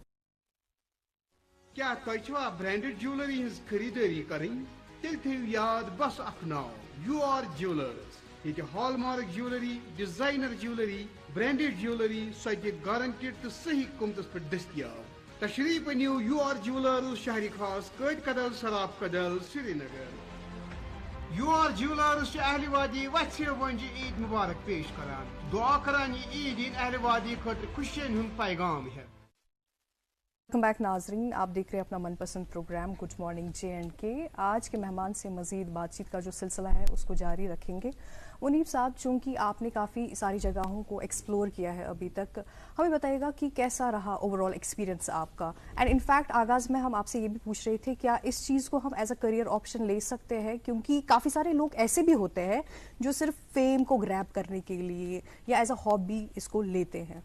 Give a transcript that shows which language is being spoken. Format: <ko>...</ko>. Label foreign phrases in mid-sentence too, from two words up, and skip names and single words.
<ks>क्या तोह</ks> <en>branded jewellery</en> <ks>हज खरीदारी करें तेल थो याद बस अख नाव UR ज्वेलर्स ये</ks> <en>hallmark jewellery designer jewellery branded jewellery</en> <ks>सो गारंटेड तो सही कीमतस पे दस्तियाब तशरीफ अनियो UR ज्वेलर्स शहरी खास कैद कदल सराफ कदल श्रीनगर UR ज्वेलर्स अहलवादी वत्से वंज ईद मुबारक पेश करान दुआ करान ईद अहलवादी खतर खुशियन हुन पैगाम है</ks> <en>welcome back</en> <ur>ناظرین آپ دیکھ رہے ہیں اپنا من پسند پروگرام گڈ مارننگ JNK آج کے مہمان سے مزید بات چیت کا جو سلسلہ ہے اس کو جاری رکھیں گے منیب صاحب چونکہ آپ نے کافی ساری جگہوں کو ایکسپلور کیا ہے ابھی تک ہمیں بتائیے گا کہ کیسا رہا</ur> <en>overall experience</en> <ur>آپکا</ur> <en>and in fact</en> <ur>آغاز میں ہم آپ سے یہ بھی پوچھ رہے تھے کیا اس چیز کو ہم</ur> <en>as a career option</en> <ur>لے سکتے ہیں کیونکہ کافی سارے لوگ ایسے بھی ہوتے ہیں جو صرف فیم کو گریب کرنے کے لیے یا</ur> <en>as a hobby</en> <ur>اس کو لیتے ہیں</ur>